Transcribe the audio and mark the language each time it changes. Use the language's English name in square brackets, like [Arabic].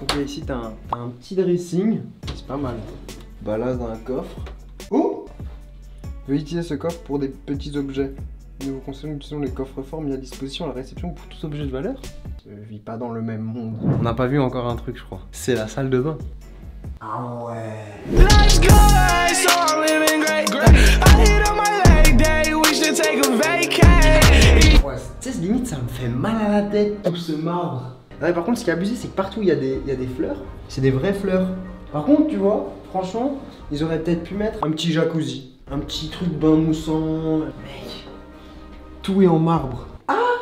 [French] Ok, ici, t'as un petit dressing. C'est pas mal. Bah là, dans un coffre. Oh! Veuillez utiliser ce coffre pour des petits objets. Nous vous conseillons d'utiliser les coffres forts mis à disposition à la réception pour tout objet de valeur. Je vis pas dans le même monde. On n'a pas vu encore un truc, je crois. C'est la salle de bain. Ah ouais. [English] Let's go, so I'm living great. I hit on my leg day, we should take a vacay. [French] Ouais, tu sais, limite, ça me fait mal à la tête, tout ce marbre. Ouais, par contre, ce qui est abusé, c'est que partout, il y a des fleurs. C'est des vraies fleurs. Par contre, tu vois, franchement, ils auraient peut-être pu mettre un petit jacuzzi. Un petit truc bain moussant. Mec, tout est en marbre. Ah!